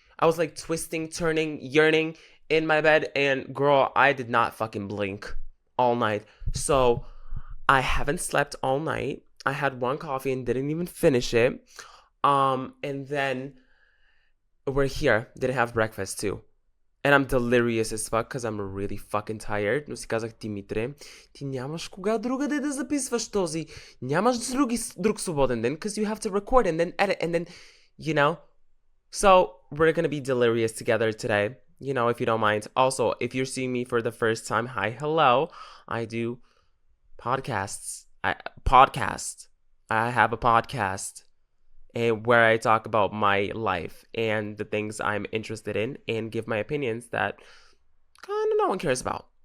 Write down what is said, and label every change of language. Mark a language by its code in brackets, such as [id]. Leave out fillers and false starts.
[en] I was like twisting, turning, yearning in my bed, and girl, I did not fucking blink all night. So, I haven't slept all night. I had one coffee and didn't even finish it. And then we're here. Didn't have breakfast too. And I'm delirious as fuck because I'm really fucking tired. [bg] Но си казах, Димитре, ти нямаш кога другаде да записваш този. Нямаш друг свободен ден [en] because you have to record and then edit and then, you know. So we're gonna be delirious together today, you know, if you don't mind. Also, if you're seeing me for the first time, hi, hello. I do podcasts. I have a podcast where I talk about my life and the things I'm interested in and give my opinions that kind of no one cares about.